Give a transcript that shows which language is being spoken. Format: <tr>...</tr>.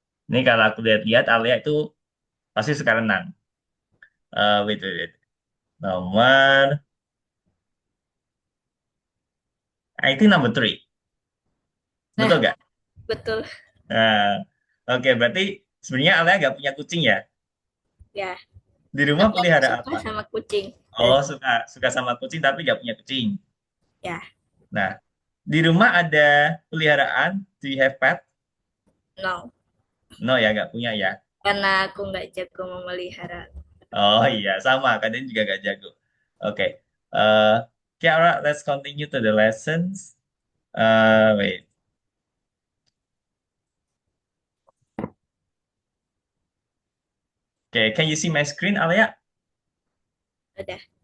<id>Ini kalau aku lihat-lihat, Alia itu pasti suka renang.</id> <en>Wait.</en> <id>Nomor,</id> <en>I think number three. Nah,</en> <id>Betul gak? betul. Nah, oke, berarti sebenarnya Alia gak punya kucing ya? Ya, Di rumah tapi aku pelihara suka apa? sama kucing. Oh, suka sama kucing tapi gak punya kucing. Ya, Nah, di rumah ada peliharaan?</id> <en>Do you have pet? no.</en> <id>No ya, gak punya ya. Karena aku nggak jago memelihara. Oh iya, sama. Kalian juga gak jago. Oke.</id> <en>Okay, alright, let's continue to the lessons. Wait. Okay, can you see my screen, Alia?</en> <id>Udah.</id>